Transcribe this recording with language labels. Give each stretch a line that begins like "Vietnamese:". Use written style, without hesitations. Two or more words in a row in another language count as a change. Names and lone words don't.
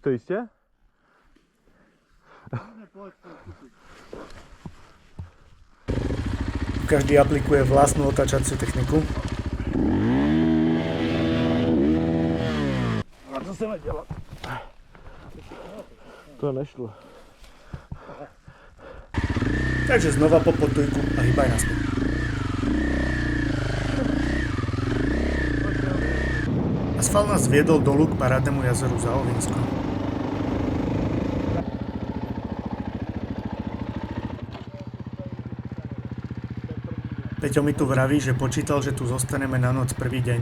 Czech: Víš to jistě?
Slovak: Každý aplikuje vlastnú otáčaciu techniku.
Czech: A co chceme dělat? To nešlo.
Slovak: Takže znova po potujku a hýbaj naspäť. Asfalt nás viedol dolu k parádnemu jazeru Zaovinsko. Peťo mi tu vraví, že počítal, že tu zostaneme na noc prvý deň.